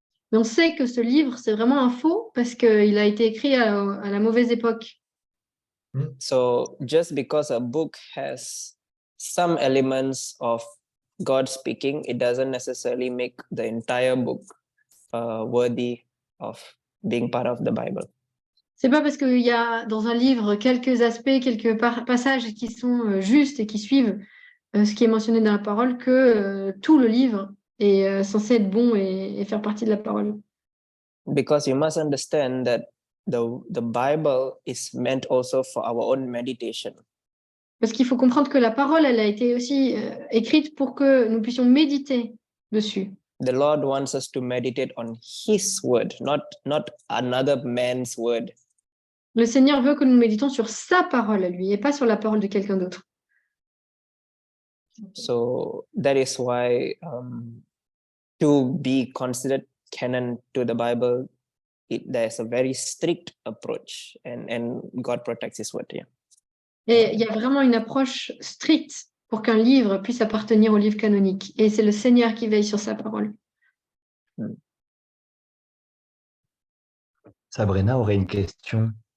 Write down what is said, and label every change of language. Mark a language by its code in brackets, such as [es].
[fr] Mais on sait que ce livre, c'est vraiment un faux parce qu'il a été écrit à la mauvaise époque. [en] So just because a book has some elements of God speaking, it doesn't necessarily make the entire book worthy of being part of the Bible. [fr] C'est pas parce qu'il y a dans un livre quelques aspects, quelques passages qui sont justes et qui suivent ce qui est mentionné dans la parole que tout le livre est censé être bon et faire partie de la parole. [en] Because you must understand that the Bible is meant also for our own meditation. [fr] Parce qu'il faut comprendre que la parole, elle a été aussi écrite pour que nous puissions méditer dessus. [en] The Lord wants us to meditate on His word, not another man's word. [fr] Le Seigneur veut que nous méditons sur sa parole à lui et pas sur la parole de quelqu'un d'autre. [en] So that is why to be considered canon to the Bible, there's a very strict approach, and God protects His word. Yeah. [fr] Et il y a vraiment une approche stricte pour qu'un livre puisse appartenir au livre canonique. Et c'est le Seigneur qui veille sur sa parole. Sabrina aurait une question.